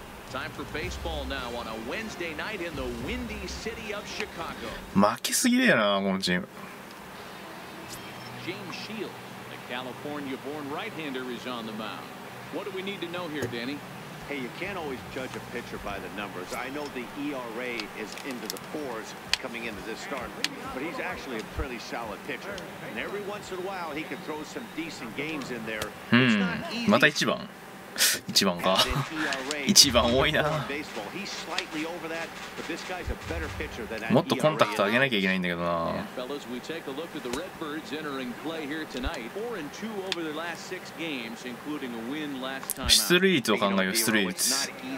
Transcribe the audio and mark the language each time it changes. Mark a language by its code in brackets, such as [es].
[en] Time for baseball now on a Wednesday night in the windy city of Chicago. [ja] 負けすぎだよなこのチーム。 [en] James Shields, the California-born right-hander, is on the mound. What do we need to know here, Danny? Hey, you can't always judge a pitcher by the numbers. I know the ERA is into the 4s coming into this start, but he's actually a pretty solid pitcher. And every once in a while, he can throw some decent games in there. [ja] また1番。1番か。1番多いな。もっとコンタクト上げなきゃいけないんだけどな。 [en] Fellas, we take a look at the Redbirds entering play here tonight. 4-2 over their last 6 games, including a win last time out. [ja] 出塁率を考えよう出塁率。